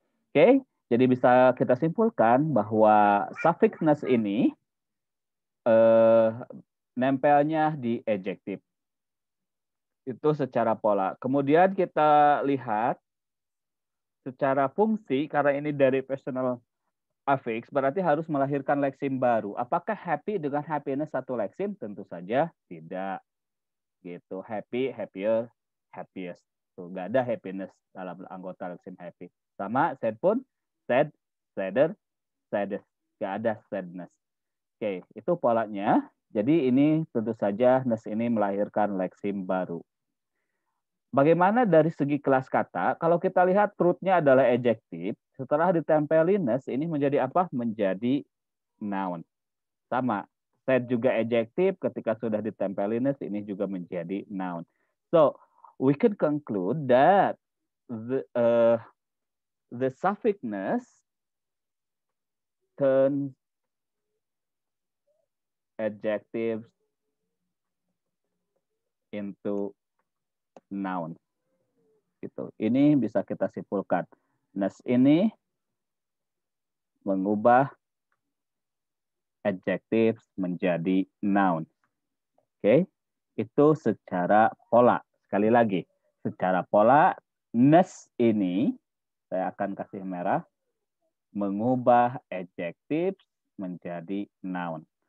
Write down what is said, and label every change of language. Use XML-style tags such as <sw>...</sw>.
<id>Oke, jadi bisa kita simpulkan bahwa suffix ness ini nempelnya di adjective. Itu secara pola. Kemudian kita lihat secara fungsi, karena ini dari personal affix, berarti harus melahirkan leksim baru. Apakah happy dengan happiness satu leksim? Tentu saja tidak. Gitu. Happy, happier, happiest. Tuh, nggak ada happiness dalam anggota leksim happy. Sama sad pun, sad, sadder, saddest. Nggak ada sadness. Oke, itu polanya. Jadi ini tentu saja ness ini melahirkan leksim baru. Bagaimana dari segi kelas kata? Kalau kita lihat root-nya adalah adjective, setelah ditempelin ness ini menjadi apa? Menjadi noun. Sama, sad juga adjective, ketika sudah ditempelin ness ini juga menjadi noun.</id> <en>So, we can conclude that the suffix ness turns adjectives into noun.</en> <id>Gitu. Ini bisa kita simpulkan. Ness ini mengubah adjectives menjadi noun. Oke, itu secara pola. Sekali lagi, secara pola, ness ini, saya akan kasih merah, mengubah adjectives menjadi noun.</id>